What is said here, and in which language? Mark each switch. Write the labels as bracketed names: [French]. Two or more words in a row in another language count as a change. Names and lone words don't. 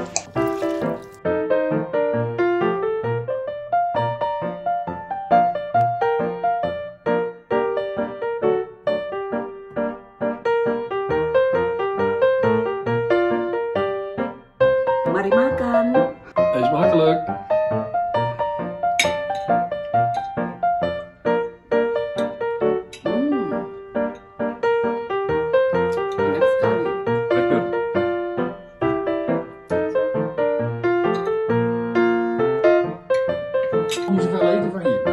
[Indonesian] Mari makan. [Dutch] Eet smakelijk. [Indonesian] Enak sekali. [Dutch] Lekker. Kom ze veel eten van hier.